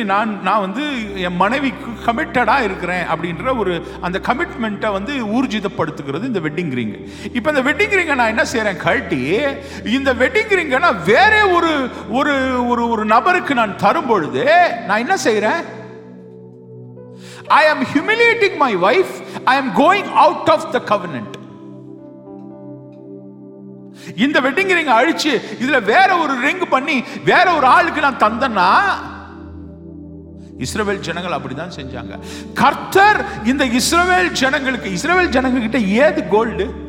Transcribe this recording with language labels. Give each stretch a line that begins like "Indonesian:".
Tamil: நான் வந்து என் மனைவிக்கு கமிட்டடாக இருக்கிறேன் அப்படின்ற ஒரு அந்த கமிட்மெண்ட்டை வந்து ஊர்ஜிதப்படுத்துகிறது இந்த வெட்டிங் ரிங். இப்போ இந்த வெட்டிங் ரிங்கை நான் என்ன செய்கிறேன்? கழட்டி இந்த வெட்டிங் ரிங்கை நான் வேற ஒரு ஒரு ஒரு நபருக்கு நான் தரும் பொழுது நான் என்ன செய்கிறேன்?
English: I am humiliating my wife. I am going out of the covenant.
Tamil: இந்த வெட்டிங் ரிங் அழிச்சு இதுல வேற ஒரு ரிங் பண்ணி வேற ஒரு ஆளுக்கு நான் தந்தனா, இஸ்ரவேல் ஜனங்கள் அப்படிதான் செஞ்சாங்க. கர்த்தர் இந்த இஸ்ரவேல் ஜனங்ககிட்ட ஏது கோல்டு?